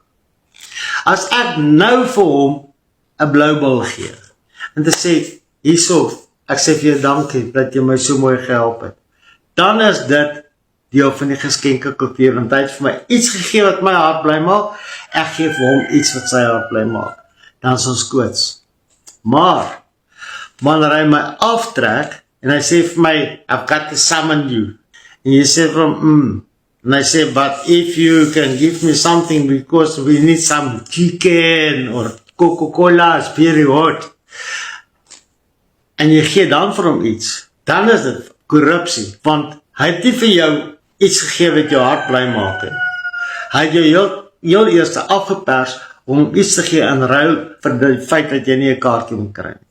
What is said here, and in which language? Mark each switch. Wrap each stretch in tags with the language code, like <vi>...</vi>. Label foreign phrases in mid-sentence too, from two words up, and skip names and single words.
<af>As ek nou vir hom 'n blou bil gee, en te sê, hierso, ek sê vir jou dankie, dat jy my so mooi gehelp het, dan is dit deel van die geskenke kultuur, want hy het vir my iets gegee wat my hart bly maak, ek gee vir hom iets wat sy hart bly maak, dan is ons koots. Maar, wanneer hy my aftrek, en hy sê vir my,</af> <en>I've got to summon you,</en> <af>en jy sê vir hom,</af> <en>and I say, but if you can give me something, because we need some chicken, or Coca-Cola is very hot,</en> <af>en jy gee dan vir hom iets, dan is dit korrupsie, want Hy het nie vir jou iets gegee wat jou hart bly maak nie. Hy het jou heel eers afgepers om iets te gee in ruil vir die feit dat jy nie 'n kaartjie moet kry nie.</af>